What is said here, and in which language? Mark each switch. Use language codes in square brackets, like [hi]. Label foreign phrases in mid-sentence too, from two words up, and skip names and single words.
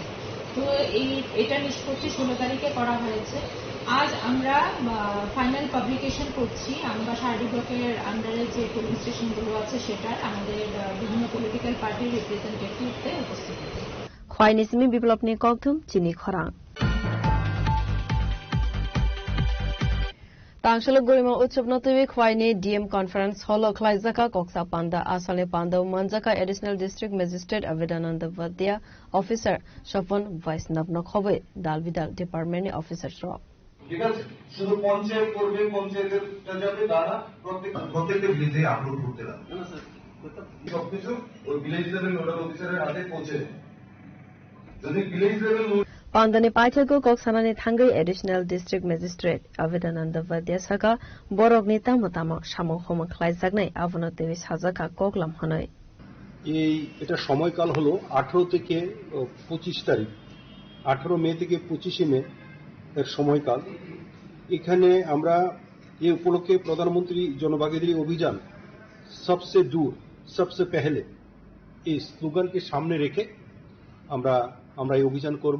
[bn] তো এটা নিষ্পত্তি 16 তারিখে করা হয়েছে। আজ আমরা [en] final publication [bn] করছি। আমরা সাহারি ব্লকের আন্ডারে যে পোলিং স্টেশনগুলো আছে সেটা আমাদের বিভিন্ন পলিটিক্যাল পার্টির রিপ্রেজেন্টেটিভদের উপস্থিতিতে। [trp] খোয়াইনিসমি বিপ্লবনি ককথুম চিনি খরাং Tangshalo Gurima Utsup Notivi Khwaini DM Conference Holo Klaizaka Koksa Panda Asale Panda Manjaka [en] Additional District Magistrate [trp] Avidananda Vadia Officer Shopon Vaisnav Nokhobe Dalvidal [en] Department Officer [trp] Rob. [bn] ঠিক আছে, শুধু পঞ্চায়েত করবে, পঞ্চায়েতের যাবে তারা প্রত্যেকটা ভিলেজে আপলোড করতে লাগবে। সবকিছু ওই [en] village level nodal officer [bn] হাতে পৌঁছে যায়। যদি [en] village level [trp] Pandani Paithago Koksanani Thangai [en] Additional District Magistrate [trp] Avidananda Vadia Saka Borogni Tamotamo Shamo Homa Klaizagnai Avana Devi Hazaka Koklam Hanoi. [bn] এটা সময়কাল হলো 18 থেকে 25 তারিখ, 18 মে থেকে 25 মে এর সময়কাল। এখানে আমরা এই উপলক্ষে প্রধানমন্ত্রী জনভাগিদারি অভিযান [hi] सबसे दूर सबसे पहले [bn] এই স্লোগানকে সামনে রেখে আমরা এই অভিযান করব।